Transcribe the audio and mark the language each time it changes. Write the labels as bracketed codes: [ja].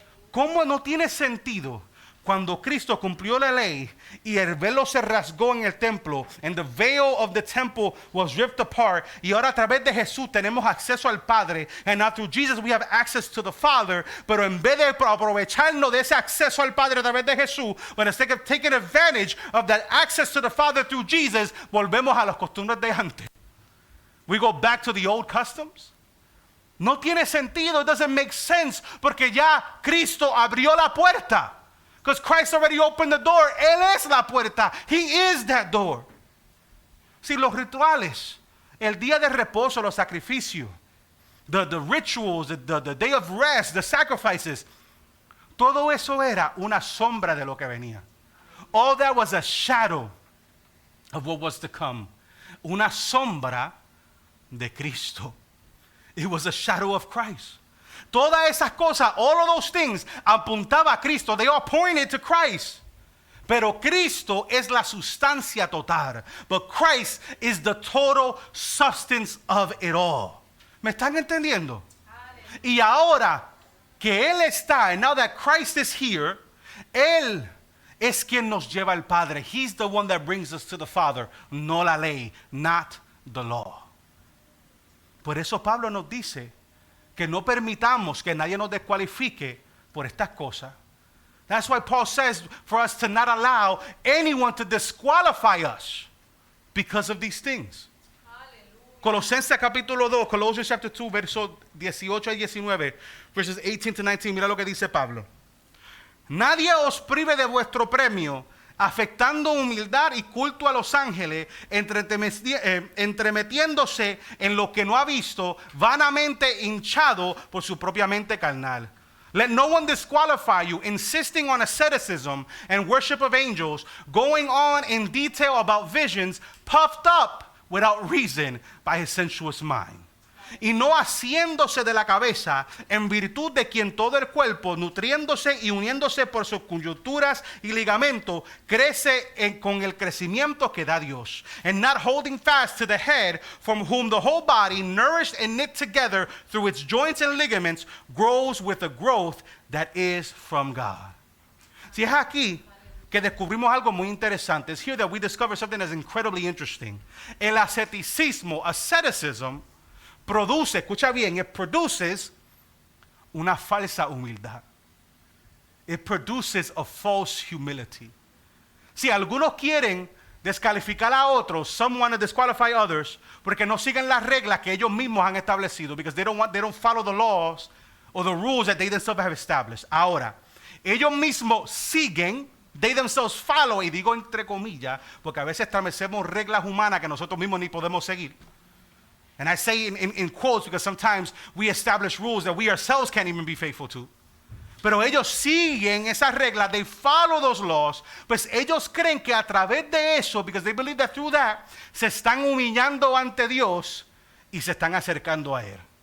[es] ¿Cómo no tiene sentido cuando Cristo cumplió la ley y el velo se rasgó en el templo, [en] and the veil of the temple was ripped apart, [es] y ahora a través de Jesús tenemos acceso al Padre, [en] and now through Jesus we have access to the Father, [es] pero en vez de aprovecharnos de ese acceso al Padre a través de Jesús, [en] but instead of taking advantage of that access to the Father through Jesus, [es] volvemos a las costumbres de antes. [en] We go back to the old customs. [es] No tiene sentido, [en] it doesn't make sense, [es] porque ya Cristo abrió la puerta. [en] Because Christ already opened the door. [es] Él es la puerta. [en] He is that door. [es] Si los rituales, el día de reposo, los sacrificios, [en] the rituals, the day of rest, the sacrifices, [es] todo eso era una sombra de lo que venía. [en] All that was a shadow of what was to come. [es] Una sombra de Cristo. [en] It was a shadow of Christ. [es] Todas esas cosas, [en] all of those things, [es] apuntaba a Cristo. [en] They all pointed to Christ. [es] Pero Cristo es la sustancia total. [en] But Christ is the total substance of it all. [es] ¿Me están entendiendo? Y ahora que Él está, [en] and now that Christ is here, [es] Él es quien nos lleva al Padre. [en] He's the one that brings us to the Father. [es] No la ley, [en] not the law. [es] Por eso Pablo nos dice que no permitamos que nadie nos descualifique por estas cosas. [en] That's why Paul says for us to not allow anyone to disqualify us because of these things. [es] Colosenses capítulo 2, [en] Colossians chapter 2, [es] versos 18 y 19, [en] verses 18 to 19, [es] mira lo que dice Pablo. Nadie os prive de vuestro premio, afectando humildad y culto a los ángeles, entremetiéndose en lo que no ha visto, vanamente hinchado por su propia mente carnal. [en] Let no one disqualify you, insisting on asceticism and worship of angels, going on in detail about visions, puffed up without reason by his sensuous mind. [es] Y no haciéndose de la cabeza, en virtud de quien todo el cuerpo, nutriéndose y uniéndose por sus coyunturas y ligamentos, crece con el crecimiento que da Dios. [en] And not holding fast to the head, from whom the whole body, nourished and knit together through its joints and ligaments, grows with the growth that is from God. [es] Si es aquí que descubrimos algo muy interesante. [en] It's here that we discover something that's incredibly interesting. [es] El asceticism, produce, escucha bien, [en] it produces [es] una falsa humildad. [en] It produces a false humility. [es] Si algunos quieren descalificar a otros, some want to disqualify others, porque no siguen las reglas que ellos mismos han establecido, [en] because they don't follow the laws or the rules that they themselves have established. [es] Ahora, ellos mismos siguen, [en] they themselves follow, [es] y digo entre comillas, porque a veces establecemos reglas humanas que nosotros mismos ni podemos seguir. [en] And I say in quotes because sometimes we establish rules that we ourselves can't even be faithful to. [es] pero ellos siguen esas reglas, [en] they follow those laws, [es] pues ellos creen que a través de eso, [en] because they believe that through that, [es] se están humillando ante Dios y se están acercando a Él.